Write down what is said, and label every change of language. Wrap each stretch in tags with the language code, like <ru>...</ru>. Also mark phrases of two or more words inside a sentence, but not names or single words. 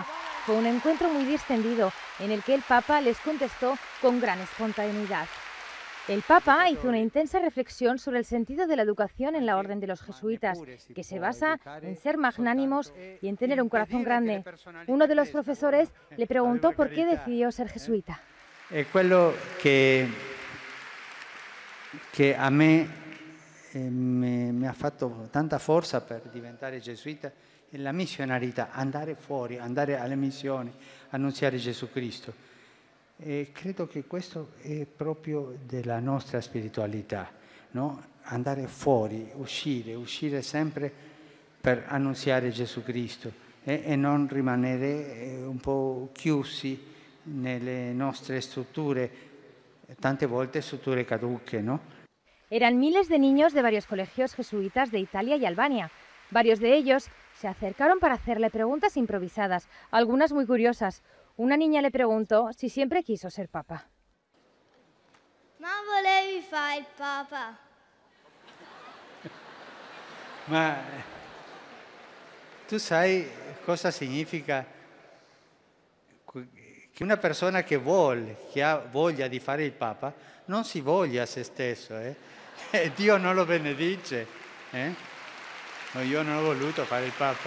<es>Fue un encuentro muy distendido en el que el Papa les contestó con gran espontaneidad. El Papa hizo una intensa reflexión sobre el sentido de la educación en la orden de los jesuitas, que se basa en ser magnánimos y en tener un corazón grande. Uno de los profesores le preguntó por qué decidió ser jesuita.</es> <it>Quello che a me ha fatto tanta forza per diventare gesuita è la missionarietà, andare fuori, andare alle missioni, annunziare Gesù Cristo. E credo che questo è proprio della nostra spiritualità, no? Andare fuori, uscire sempre per annunziare Gesù Cristo e non rimanere un po' chiusi nelle nostre strutture, tante volte strutture caduche, ¿no?</it> <es>Eran miles de niños de varios colegios jesuitas de Italia y Albania. Varios de ellos se acercaron para hacerle preguntas improvisadas, algunas muy curiosas. Una niña le preguntó si siempre quiso ser papa.</es> <it>Ma volevi fare il papa? Ma tu sai cosa significa che una persona che ha voglia di fare il Papa, non si voglia a se stesso, Dio non lo benedice, No, io non ho voluto fare il Papa.</it>